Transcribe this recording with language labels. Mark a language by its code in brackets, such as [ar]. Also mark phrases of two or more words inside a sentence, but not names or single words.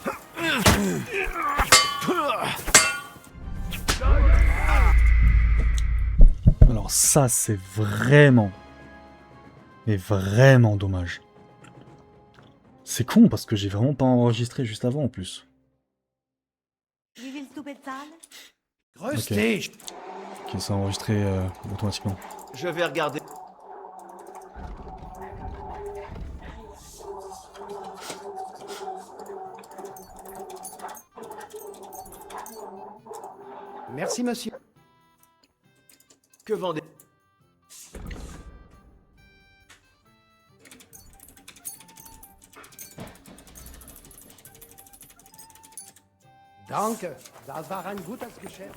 [fr] Alors ça, c'est vraiment... Mais vraiment dommage. C'est con parce que j'ai vraiment pas enregistré juste avant en plus. [de] Wie willst du bezahlen? Grüß Ok. dich. [fr] Ok, ça a enregistré automatiquement. Je vais regarder. Merci, monsieur. Que vendez... [de] Danke. Das war ein gutes Geschäft.